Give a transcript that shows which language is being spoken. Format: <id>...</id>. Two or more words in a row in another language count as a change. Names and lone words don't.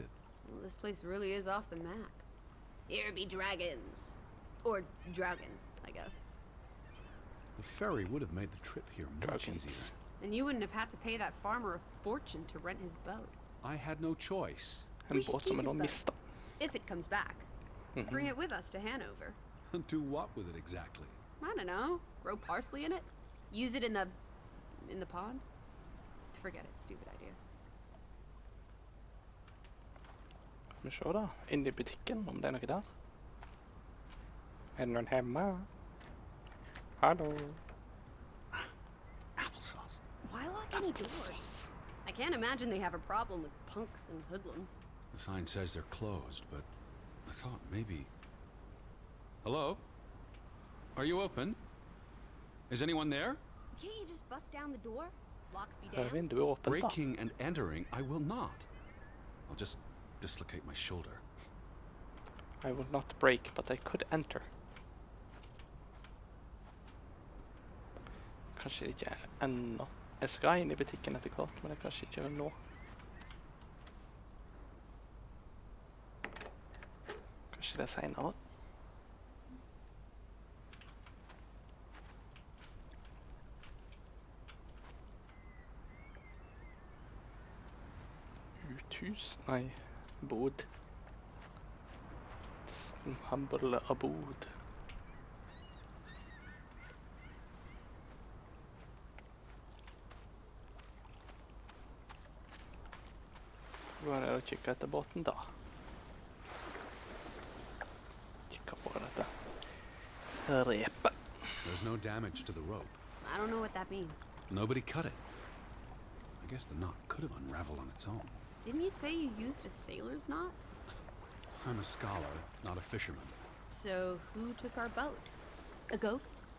<en>Well, this place really is off the map. Here be dragons. Or Draugans, I guess. The ferry would have made the trip here much Dragons. easier. And you wouldn't have had to pay that farmer a fortune to rent his boat. I had no choice.</en> <no>En</no> <en>We should</en> <no>båt som</no> <en>keep</en> <no>er nå</no> <en>his boat.</en> <no>mistet.</no> <en>If it comes back. Bring it with us to Hanover. Do what with it exactly? I don't know. Grow parsley in it? Use it in the pond? Forget it, stupid idea.</en> <no>Skal vi se da, inne i butikken, om det er noe der. Er det noen hjemme? Hallo?</no> <en>Applesauce. Why lock any doors? Applesauce. I can't imagine they have a problem with punks and hoodlums. The sign says they're closed, but I thought maybe... Hello? Are you open? Is anyone there? Can't you just bust down the door? Locks be</en> <no>Er</no> <en>damned.</en> <no>vinduet åpent da?</no> <en>Breaking and entering, I will not. I'll just dislocate my shoulder. I will not break, but I could enter.</en> <no>Kanskje det ikke er ennå. Jeg skal inn i butikken etter hvert, men det er kanskje ikke nå. Kanskje det er senere. Uthus? Nei,</no> <en>bod. Humble abode.</en> <no>Gå ned og kikke etter båten da. Kikke på dette repet.</no> <en>There's no damage to the rope. I don't know what that means. Nobody cut it. I guess the knot could have unraveled on its own. Didn't you say you used a sailor's knot? I'm a scholar, not a fisherman. So who took our boat? A ghost?</en>